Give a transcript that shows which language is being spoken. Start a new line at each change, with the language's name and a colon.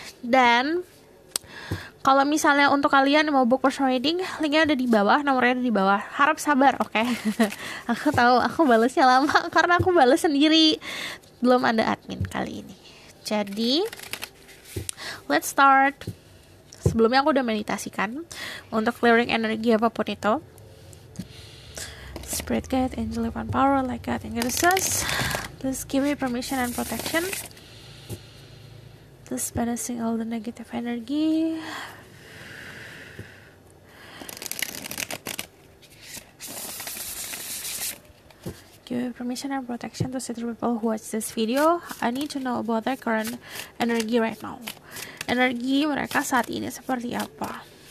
Indonesian: Dan kalau misalnya untuk kalian yang mau
English: book personal reading,
Indonesian: linknya ada di bawah, nomornya ada di bawah. Harap sabar, oke? Aku tahu aku balasnya lama karena aku balas sendiri, belum ada admin kali ini. Jadi
English: let's start.
Indonesian: Sebelumnya aku udah meditasikan untuk clearing energi apapun itu.
English: Spirit guide, angel, divine power, like God and goddesses, please give me permission and protection. Please balancing all the negative energy. Give me permission and protection to see the people who watch this video. I need to know about their current energy right now.
Indonesian: Energi mereka saat ini seperti apa?